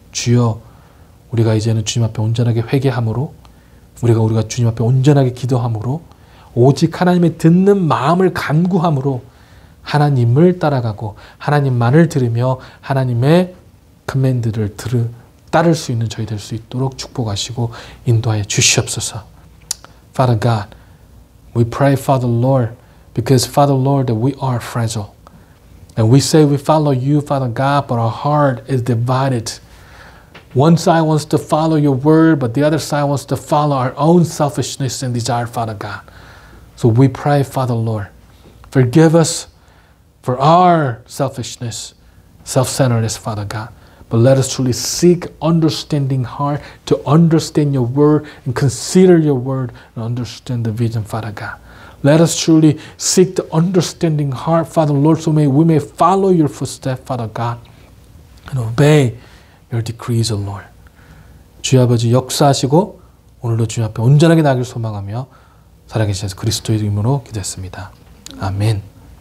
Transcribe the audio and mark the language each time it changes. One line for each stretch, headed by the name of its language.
Korean: 주여, 우리가 이제는 주님 앞에 온전하게 회개함으로, 우리가 주님 앞에 온전하게 기도함으로, 오직 하나님의 듣는 마음을 간구함으로 하나님을 따라가고 하나님만을 들으며 하나님의 커맨드를 따를 수 있는 저희 될 수 있도록 축복하시고 인도하여 주시옵소서.
English: Father God, we pray, Father Lord, because Father Lord, that we are fragile. And we say we follow you, Father God, but our heart is divided. One side wants to follow your word, but the other side wants to follow our own selfishness and desire, Father God. So we pray, Father Lord, forgive us for our selfishness, self-centeredness, Father God. But let us truly seek understanding heart to understand your word and consider your word and understand the vision, Father God. Let us truly seek the understanding heart, Father Lord, so we may follow your footsteps, Father God, and obey your decrees, O Lord.
Korean: 주여 아버지 역사하시고 오늘도 주님 앞에 온전하게 나길 소망하며 살아계신 그리스도의 이름으로 기도했습니다. 아멘.